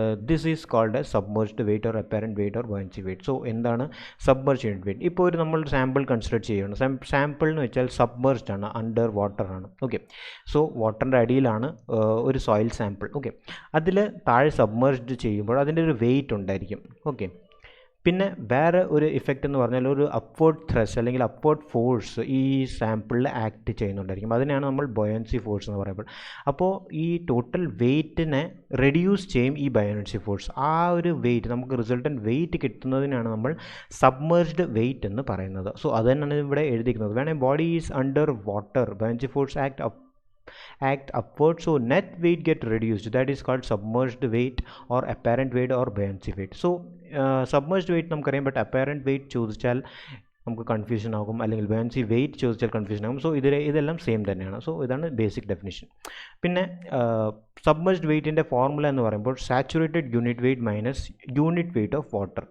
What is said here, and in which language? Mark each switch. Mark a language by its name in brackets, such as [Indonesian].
[English] This is called as submerged weight or apparent weight or buoyancy weight. So [Malayalam] എന്താണ് [English] submerged unit weight? [Malayalam] ഇപ്പോൾ ഒരു നമ്മൾ sample consider ചെയ്യണം. Sample എന്ന് വെച്ചാൽ സബ്മേർജ്ഡ് ആണ്, അണ്ടർ വാട്ടർ ആണ്. ഓക്കെ, സോ വാട്ടറിൻ്റെ അടിയിലാണ് ഒരു സോയിൽ സാമ്പിൾ. ഓക്കെ, അതിൽ താഴെ സബ്മേർജ്ഡ് ചെയ്യുമ്പോൾ അതിൻ്റെ ഒരു വെയിറ്റ് ഉണ്ടായിരിക്കും. ഓക്കെ, പിന്നെ വേറെ ഒരു ഇഫക്റ്റ് എന്ന് പറഞ്ഞാൽ ഒരു അപ്വേർഡ് ത്രസ്റ്റ് അല്ലെങ്കിൽ അപ്വേർഡ് ഫോഴ്സ് ഈ സാമ്പിളിൽ ആക്ട് ചെയ്യുന്നുണ്ടായിരിക്കും. അതിനെയാണ് നമ്മൾ ബൊയൻസി ഫോഴ്സ് എന്ന് പറയുമ്പോൾ. അപ്പോൾ ഈ ടോട്ടൽ വെയ്റ്റിനെ റെഡ്യൂസ് ചെയ്യും ഈ ബൊയൻസി ഫോഴ്സ്. ആ ഒരു വെയ്റ്റ്, നമുക്ക് റിസൾട്ടൻറ്റ് വെയ്റ്റ് കിട്ടുന്നതിനാണ് നമ്മൾ സബ്മേർജ്ഡ് വെയ്റ്റ് എന്ന് പറയുന്നത്. [English] so [Malayalam] അത് തന്നെയാണ് ഇവിടെ എഴുതിയിരിക്കുന്നത്. വേണേൽ [English] Body is under water, buoyancy force act upward, so net weight get reduced. That is called submerged weight or apparent weight or buoyancy weight. [Malayalam] So submerged weight നമുക്കറിയാം, but apparent weight ചോദിച്ചാൽ നമുക്ക് കൺഫ്യൂഷൻ ആകും, അല്ലെങ്കിൽ buoyancy weight ചോദിച്ചാൽ confusion ആകും. So ഇതെല്ലാം same തന്നെയാണ്. So ഇതാണ് ബേസിക് ഡെഫിനിഷൻ. പിന്നെ സബ്മർജ്ഡ് വെയ്റ്റിൻ്റെ ഫോർമുല എന്ന് പറയുമ്പോൾ saturated unit weight minus unit weight of water.